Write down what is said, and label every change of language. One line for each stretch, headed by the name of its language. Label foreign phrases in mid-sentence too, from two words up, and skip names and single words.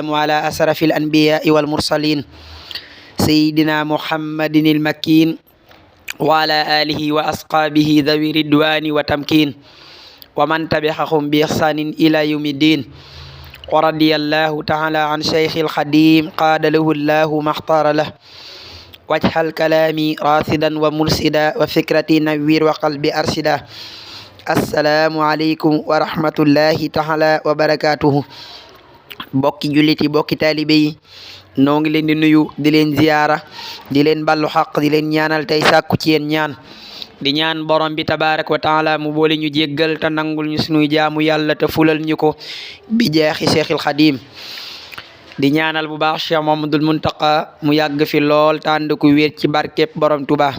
Arabic: على أشرف الأنبياء والمرسلين سيدنا محمد المكين وعلى آله وأصحابه ذوي الرضوان والتمكين ومن تبعهم بإحسان إلى يوم الدين ورضي الله تعالى عن شيخ الخديم قاد له الله ما اختار له واجعل كلامي راشدا ومرشدا وفكرتي نوير وقلبي أرشدا السلام عليكم ورحمة الله تعالى وبركاته
Wolof: bokki jullit yi bokki taalibe yi noo ngi leen di nuyu di leen ziyaara di leen ballu xaq di leen ñaanal tey sàkku ci yéen ñaan di ñaan borom bi
Arabic: تبارك وتعالى
Wolof: mu boole ñu jéggal te nangul ñu sunuy jaamu yàlla te fulal ñu ko bi jeexi Seexul Xadiim di ñaanal bu baax Cheikh Mamadul Muntaqa mu yàgg fi lool tànd ku wér ci barkeb borom Touba